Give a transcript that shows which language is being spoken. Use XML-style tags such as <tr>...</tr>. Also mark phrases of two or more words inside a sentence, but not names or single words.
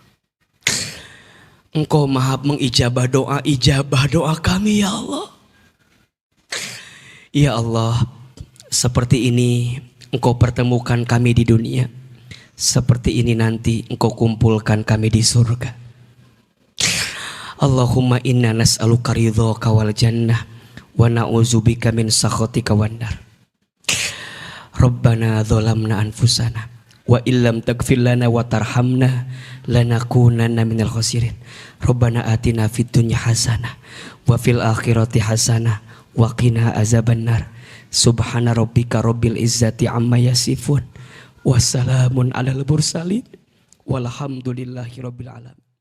<id>Engkau Maha mengijabah doa kami ya Allah. Ya Allah, seperti ini Engkau pertemukan kami di dunia, seperti ini nanti Engkau kumpulkan kami di surga.</id> <ar>اللهم إنا نسألك رضاك والجنة ونعوذ بك من سخطك والنار. ربنا ظلمنا أنفسنا وإن لم تغفر لنا وترحمنا لنكونن من الخاسرين. ربنا آتنا في الدنيا حسنة وفي الآخرة حسنة وقنا عذاب النار. سبحان ربك رب العزة عما يصفون. وسلام على المرسلين والحمد لله رب العالمين.</ar>